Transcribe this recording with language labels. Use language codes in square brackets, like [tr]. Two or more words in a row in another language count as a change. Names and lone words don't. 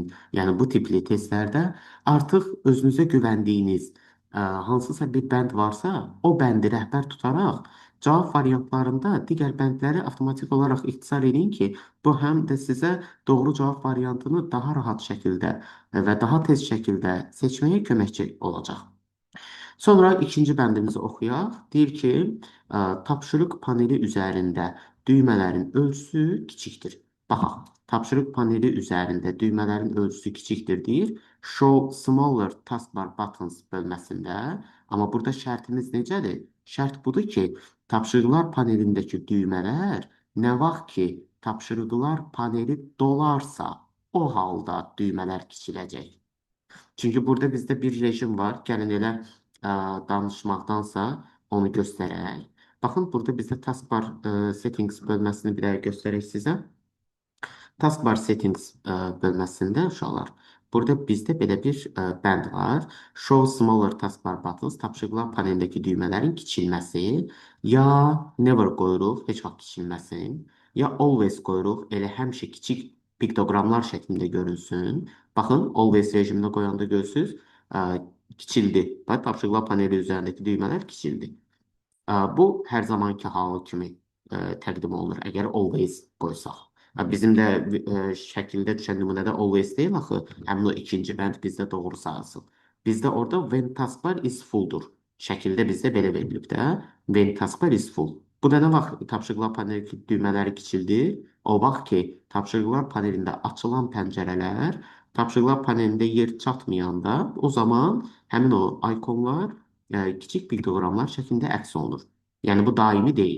[az] Yəni bu tipli testlərdə artıq özünüzə güvəndiyiniz hansısa bir bənd varsa, o bəndi rəhbər tutaraq cavab variantlarında digər bəndləri avtomatik olaraq ixtisar edin ki, bu həm də sizə doğru cavab variantını daha rahat şəkildə və daha tez şəkildə seçməyə köməkçi olacaq. Sonra ikinci bəndimizi oxuyaq. Deyir ki, tapşırıq paneli üzərində düymələrin ölçüsü kiçikdir. Baxaq, tapşırıq paneli üzərində düymələrin ölçüsü kiçikdir deyir. [en] Show smaller taskbar buttons bölməsində. [az] Amma burada şərtimiz necədir? Şərt budur ki, tapşırıqlar panelindəki düymələr nə vaxt ki, tapşırıqlar paneli dolarsa, o halda düymələr kiçiləcək. Çünki burada bizdə bir rejim var. Gəlin elə danışmaqdansa onu göstərək. Baxın, burada bizdə [en] taskbar settings [az] bölməsini bir dəqiqə göstərək sizə. [en] Taskbar settings [az] bölməsində uşaqlar. Burada bizdə belə bir bənd var. [en] Show smaller taskbar buttons, [az] tapşırıqlar panelindəki düymələrin kiçilməsi. Ya never qoyuruq, heç vaxt kiçilməsin. Ya always qoyuruq, elə həmişə kiçik piktoqramlar şəklində görünsün. Baxın, always rejiminə qoyanda görürsünüz, kiçildi. Bax, tapşırıqlar paneli üzərindəki düymələr kiçildi. Bu hər zamanki halı kimi təqdim olunur, əgər always qoysaq. Bizim də şəkildə düşən nümunədə always deyil axı, həmin o ikinci bənd bizdə doğru sayılsın. Bizdə orada [en] when taskbar is full- [az] dur. Şəkildə bizdə belə verilib də, [en] when taskbar is full. [az] Bu da nə vaxt tapşırıqlar panelindəki düymələri kiçildir? O vaxt ki, tapşırıqlar panelində açılan pəncərələr tapşırıqlar panelində yer çatmayanda o zaman həmin o ikonlar kiçik piktoqramlar şəklində əks olunur. Yəni bu daimi deyil.